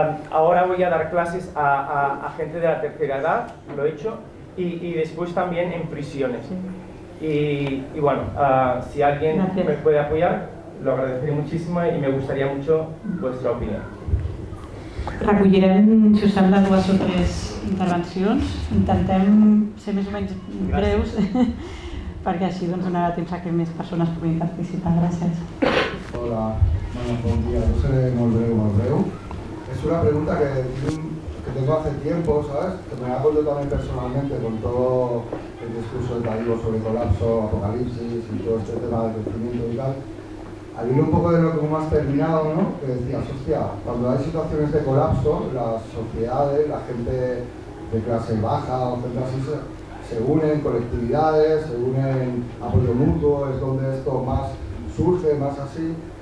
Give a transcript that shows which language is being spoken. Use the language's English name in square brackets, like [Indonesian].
[Spanish] Ahora voy a dar clases a gente de la tercera edad, lo he hecho, y después también en prisiones. Y bueno, si alguien me puede apoyar, lo agradeceré muchísimo y me gustaría mucho vuestra opinión. [Catalan] Recollirem, si us sembla, 2 o 3 intervencions. Intentem ser més o menys breus, perquè així donarà temps a que més persones puguin participar. Gràcies. [Spanish] Hola, bueno, buen día. Yo seré muy breu. Es una pregunta que tengo hace tiempo, ¿sabes? Que me hago yo también personalmente con todo el discurso de Taibo sobre colapso, apocalipsis y todo este tema de crecimiento y tal. Al hilo un poco de lo que como has terminado, ¿no? Que decías, hostia, cuando hay situaciones de colapso, las sociedades, la gente de clase baja o gente así se unen, colectividades, se unen, apoyo mutuo, es donde esto más surge, más así.